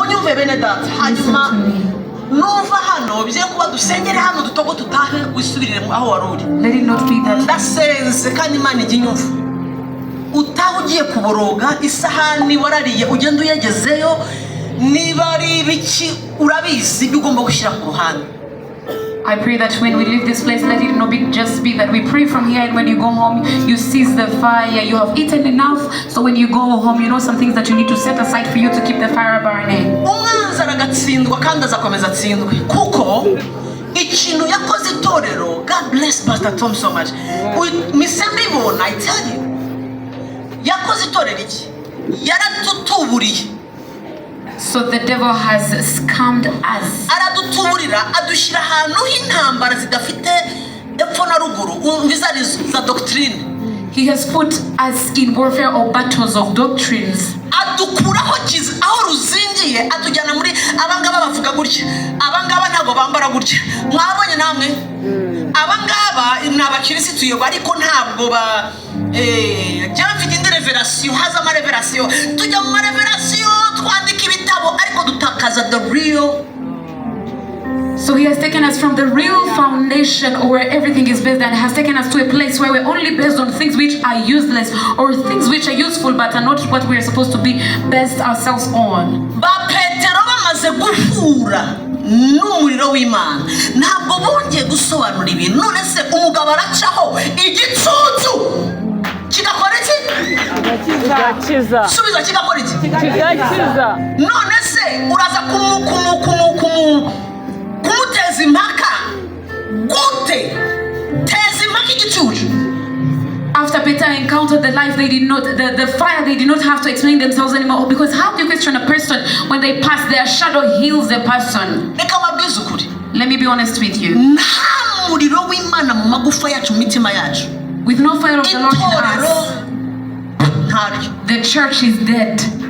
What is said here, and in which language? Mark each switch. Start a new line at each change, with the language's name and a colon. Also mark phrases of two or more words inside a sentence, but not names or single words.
Kinyarwanda: munyumve bene data hanyuma nuva hano bigiye kuba dusengere hano dutogo tutahe wisubirire aho waruri.
English: Let it not be that.
Kinyarwanda: Ndasenze kandi Imana iginyumva utaho ugiye kuboroga isahani warariye ugenda uyegezeyo niba ari ibiki urabizi ugomba gushyira ku ruhande.
English: I pray that when we leave this place, let it not be just be that we pray from here, and when you go home, you seize the fire. You have eaten enough, so when you go home, you know some things that you need to set aside for you to keep the fire burning.
Kinyarwanda: Umwanzi aragatsindwa kandi azakomeza atsindwe kuko ikintu yakoze itorero.
English: God bless Pastor Tom so much. Misembibona, I tell you,
Kinyarwanda: yakoze itorero iki yaratutuburiye.
English: So the devil has scammed us.
Kinyarwanda: Aradutuburira adushira ahantu h'intambara zidafite epfo na ruguru za doctrine.
English: He has put us in warfare or battles of doctrines.
Kinyarwanda: Adukuraho kiza aho ruzingiye atujyana muri abangaba bavuga gutya, abangaba ntago bambara gutya. Mwabonye namwe abangaba n'abakirisitu yego ariko ntabwo ba mfite indi revelation, haza ama revelation, tujya mu revelation twandika ibitabo ariko dutakaza
English: the real. So he has taken us from the real foundation or where everything is based, and has taken us to a place where we're only based on things which are useless or things which are useful but are not what we're supposed to be based ourselves on.
Kinyarwanda: Ba Petero bamaze guhura n'umuriro w'Imana ntabwo bongeye gusobanura ibintu. None se umugabo aracaho igitutu kigakora iki? Subiza kigakora iki? None se uraza kumuteza impaka gute? Teza impaka igicucu.
English: After Peter encountered the life, they did not, the fire, they did not have to explain themselves anymore. Because how do you question a person when they pass, their shadow heals the person? Let me be honest with you. With no fire of the Lord in us, the church is dead.